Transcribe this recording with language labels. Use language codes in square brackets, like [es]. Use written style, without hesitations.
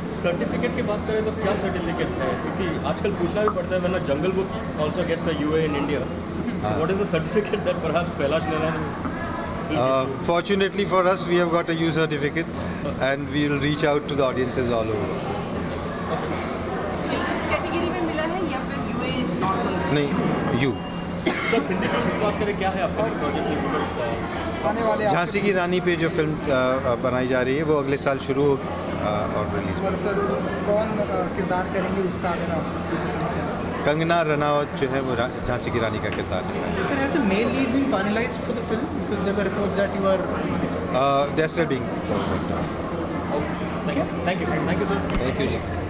[hi] Certificate की बात करें तो क्या सर्टिफिकेट है, क्योंकि आजकल पूछना भी पड़ता है वरना [en] Jungle Book also gets a UA in India, so what is the certificate that perhaps Kailash Nirana? Fortunately for us, we have got a U certificate, and we will reach out to the audiences all over. [hi] Category में मिला है या फिर UA normal? नहीं, U. Sir Hindi film की बात करें, क्या है आपका प्रोजेक्ट आने वाले झांसी की रानी पे जो फिल्म बनाई जा रही है वो अगले साल शुरू होगी और रिलीज। और सर कौन किरदार करेंगे उसका अगर आप? कंगना रनावत जो है वो झांसी की रानी का किरदार निभाएंगे। [en] Sir, has the main lead been finalized for the film? Because there were reports that you are... They're still being. Thank you, sir. Thank you, ji.